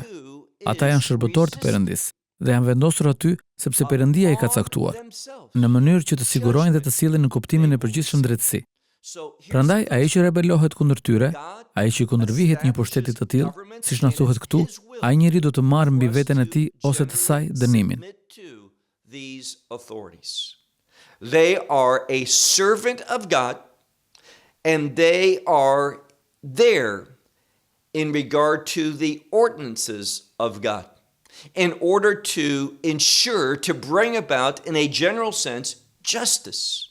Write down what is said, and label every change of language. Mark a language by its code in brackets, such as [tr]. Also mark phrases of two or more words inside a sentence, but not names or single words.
[sq] Ata janë shërbëtorë të Perëndis dhe janë vendosur aty sepse Perëndia i ka caktuar, në mënyrë që të sigurojnë dhe të sillen në kuptimin e përgjithshëm drejtësi. Prandaj, ai që rebelohet kundër tyre, ai që i kundërvihet një pushteti të tillë, siç na thuhet këtu, ai njeri do të marrë mbi veten e tij ose të saj dënimin. [en] They are a servant of God, and they are there in regard to the ordinances of God, in order to ensure, to bring about, in a general sense, justice.